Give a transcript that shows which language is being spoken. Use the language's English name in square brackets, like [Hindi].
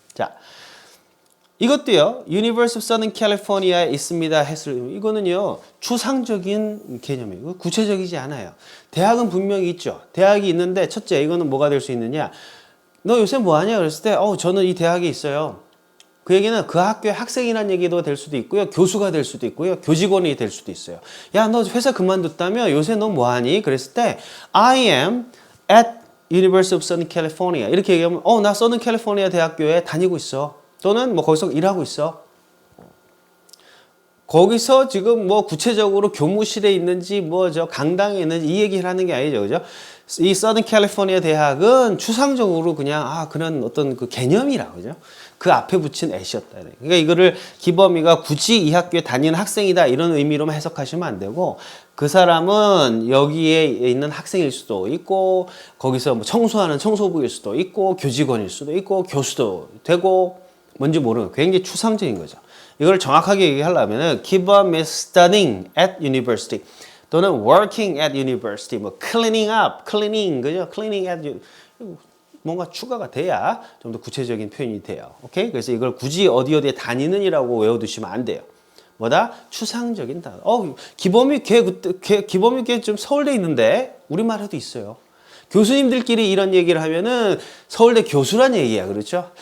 [Korean] 자, 이것도요, University of Southern California에 있습니다 했을, 이거는요, 추상적인 개념이고 구체적이지 않아요. 대학은 분명히 있죠. 대학이 있는데, 첫째, 이거는 뭐가 될 수 있느냐? 너 요새 뭐 하냐? 그랬을 때, 저는 이 대학에 있어요. 그 얘기는 그 학교의 학생이라는 얘기도 될 수도 있고요, 교수가 될 수도 있고요, 교직원이 될 수도 있어요. 야, 너 회사 그만뒀다며? 요새 너 뭐 하니? 그랬을 때, [English] I am at University of Southern California. [Korean] 이렇게 얘기하면, 나 Southern California 대학교에 다니고 있어. 또는 뭐 거기서 일하고 있어. 거기서 지금 뭐 구체적으로 교무실에 있는지 뭐 저 강당에 있는지 이 얘기를 하는 게 아니죠. 그죠? 이 서든 캘리포니아 대학은 추상적으로 그냥 그런 어떤 그 개념이라, 그죠? 그 앞에 붙인 at이었다. 그러니까 이거를 기범이가 굳이 이 학교에 다니는 학생이다 이런 의미로만 해석하시면 안 되고, 그 사람은 여기에 있는 학생일 수도 있고, 거기서 뭐 청소하는 청소부일 수도 있고, 교직원일 수도 있고, 교수도 되고, 뭔지 모르는 굉장히 추상적인 거죠. 이걸 정확하게 얘기하려면은 [English] Kibom is studying at university [Korean] 또는 [English] working at university, [Korean] 뭐 [English] cleaning up, cleaning, [Korean] 그죠? [English] cleaning at [Korean] 뭔가 추가가 돼야 좀 더 구체적인 표현이 돼요. 오케이? 그래서 이걸 굳이 어디에 다니는이라고 외워두시면 안 돼요. 뭐다? 추상적인 단어. 기범이 기범이 걔 좀 서울대 있는데 우리말에도 있어요. 교수님들끼리 이런 얘기를 하면은 서울대 교수란 얘기야. 그렇죠?